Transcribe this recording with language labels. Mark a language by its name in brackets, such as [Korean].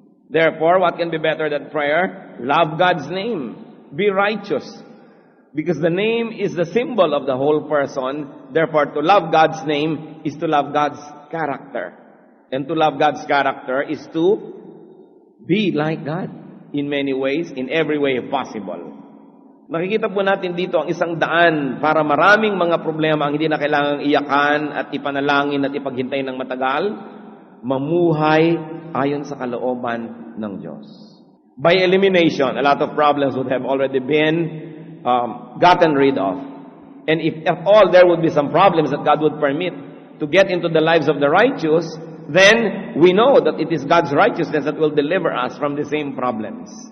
[English] Therefore, what can be better than prayer? Love God's name. Be righteous. Because the name is the symbol of the whole person. Therefore, to love God's name is to love God's character. And to love God's character is to be like God in many ways, in every way possible. [Filipino] Nakikita po natin dito ang isang daan para maraming mga problema ang hindi na kailangang iyakan at ipanalangin at ipaghintay ng matagal, mamuhay ayon sa kalooban ng Diyos. [English] By elimination, a lot of problems would have already been gotten rid of. And if at all there would be some problems that God would permit to get into the lives of the righteous, then we know that it is God's righteousness that will deliver us from the same problems.